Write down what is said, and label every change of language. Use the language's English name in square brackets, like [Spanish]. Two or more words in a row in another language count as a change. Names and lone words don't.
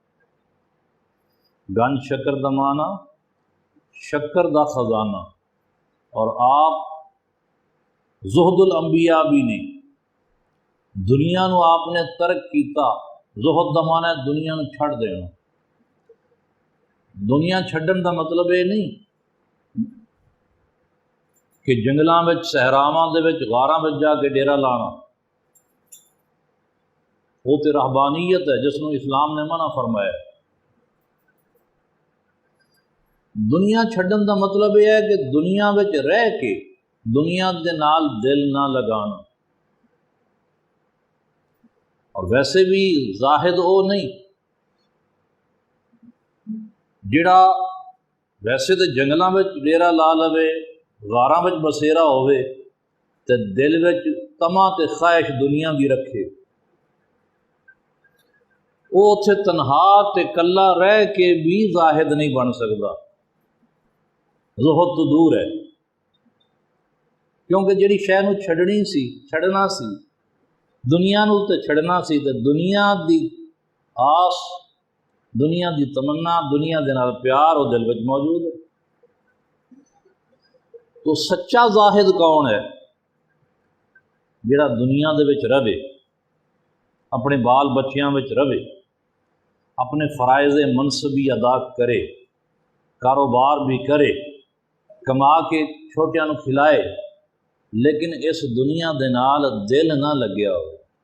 [Punjabi] گن شکر دا معنی شکر دا خزانہ، اور آپ زہد الانبیاء بھی نے۔ دنیا نو آپ نے ترک کیتا۔ زہد دا معنی ہے دنیا نو چھڑ دینا۔ دنیا چھڈن دا مطلب یہ نہیں کہ جنگلاں وچ صحراواں دے وچ غاراں وچ جا کے ڈیرا لانا، وہ تے رہبانیت ہے جس نو اسلام نے منع فرمایا۔ دنیا چھڈن دا مطلب یہ ہے کہ دنیا وچ رہ کے دنیا دے نال دل نہ لگانا۔ اور ویسے بھی زاہد وہ نہیں جڑا ویسے تے جنگلاں وچ ڈیرا لا لوے، غاراں وچ بسیرا ہوئے تے دل وچ طمع تے خواہش دنیا دی رکھے، وہ اتھے تنہا تے کلا رہ کے بھی زاہد نہیں بن سکتا، زہد تو دور ہے۔ کیونکہ جڑی شے نو چھڑنا سی دنیا نو تے چھڑنا سی، تے دنیا دی آس، دنیا دی تمنا، دنیا دے نال پیار وہ دل وچ موجود ہے۔ تو سچا زاہد کون ہے؟ جڑا دنیا دے وچ رہے، اپنے بال بچیاں وچ رہے، اپنے فرائض منصبی ادا کرے، کاروبار بھی کرے، کما کے چھوٹیاں نو کھلائے، لیکن اس دنیا دے نال دل نہ لگیا ہو۔